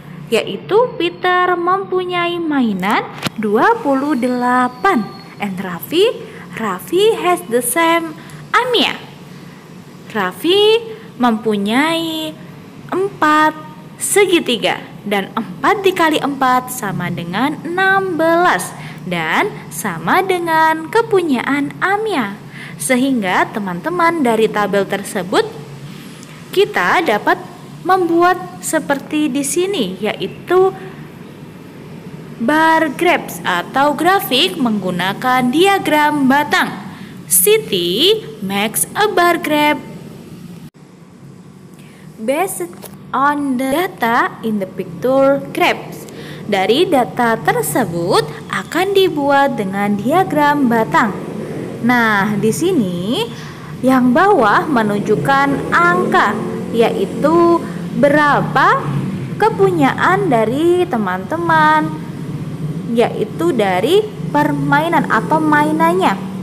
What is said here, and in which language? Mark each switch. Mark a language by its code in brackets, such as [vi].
[id] Yaitu Peter mempunyai mainan 28. [en] And Raffi has the same Amia. [id] Raffi mempunyai 4 segitiga, dan 4 dikali 4 sama dengan 16 dan sama dengan kepunyaan Amia. Sehingga teman-teman dari tabel tersebut kita dapat membuat seperti di sini, yaitu bar graphs atau grafik menggunakan diagram batang. [en] Siti makes a bar graph based on the data in the picture graphs. [id] Dari data tersebut akan dibuat dengan diagram batang. Nah, di sini yang bawah menunjukkan angka, yaitu berapa kepunyaan dari teman-teman, yaitu dari permainan atau mainannya.